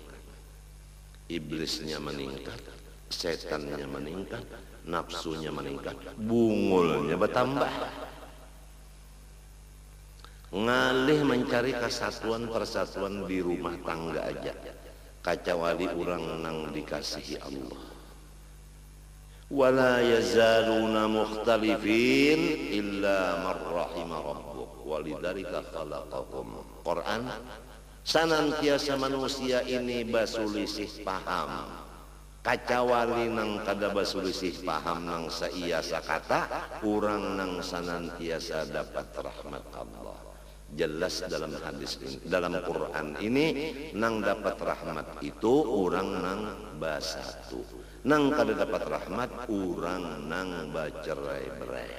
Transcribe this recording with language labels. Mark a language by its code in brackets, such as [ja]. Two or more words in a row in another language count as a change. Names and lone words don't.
[id] Iblisnya meningkat, syaitannya meningkat, nafsunya meningkat, bungulnya bertambah. [bjn] ngalih mencari kesatuan persatuan di rumah tangga aja, kacawali orang nang dikasihi Allah. [ar] ولا يزالون مختلفين إلا من رحم ربك ولذلك خلقكم. [bjn] Quran, senantiasa manusia ini basulisih paham, kacawali nang kada basulisih paham nang saiya sakata, urang nang senantiasa dapat rahmat Allah. Jelas dalam hadis ini, dalam Quran ini, nang dapat rahmat itu urang nang basatu, nang kada dapat rahmat urang nang bacerai-berai.